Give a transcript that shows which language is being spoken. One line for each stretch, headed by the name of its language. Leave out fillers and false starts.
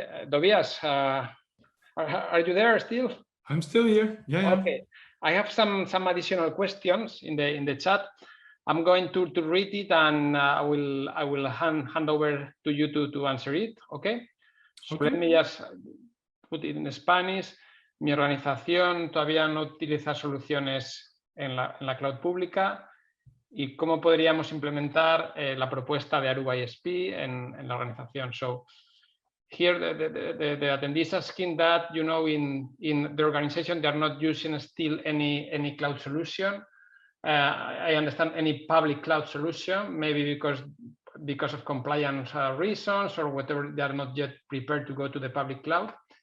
English: Tobias, are you there still? I'm still here. Yeah. Okay. I have some additional questions in the chat. I'm going to read it and I will hand over to you to answer it. Okay. So let me just put it in Spanish.
Spanish: Mi organización todavía no utiliza soluciones en la cloud pública. ¿Y cómo podríamos implementar la propuesta de Aruba ISP en la organización?
English: So here the attendees asking that, you know, in the organization they are not using still any cloud solution. I understand any public cloud solution, maybe because of compliance reasons or whatever, they are not yet prepared to go to the public cloud.